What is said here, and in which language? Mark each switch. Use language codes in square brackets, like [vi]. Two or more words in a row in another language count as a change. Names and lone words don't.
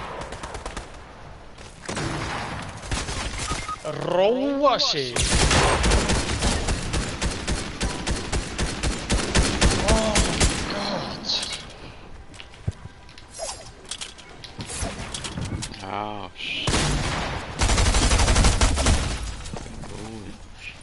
[is] Róa sig! [en] Oh my god! [is] Já,